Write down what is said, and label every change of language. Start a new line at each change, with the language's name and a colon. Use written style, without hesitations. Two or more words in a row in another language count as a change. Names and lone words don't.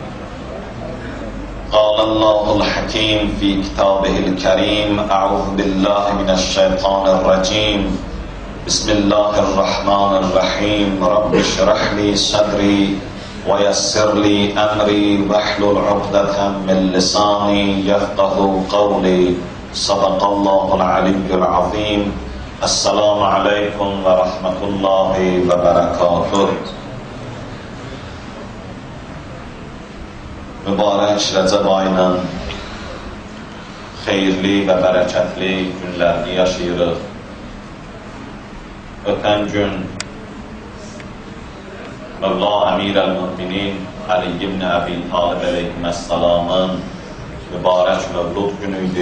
Arabic: قال الله الحكيم في كتابه الكريم أعوذ بالله من الشيطان الرجيم بسم الله الرحمن الرحيم رب اشرح لي صدري ويسر لي أمري واحلل عقدة من لساني يفقه قولي صدق الله العلي العظيم السلام عليكم ورحمة الله وبركاته.
Azerbaijani: Mübarək Rəcəb ayının xeyirli və bərəkətli günlərini yaşayırıq. Ötən gün Mövla Əmir-əl-Müminin Ali ibn Əbi Talib əleyhissalamın mübarək mövlud günüydü.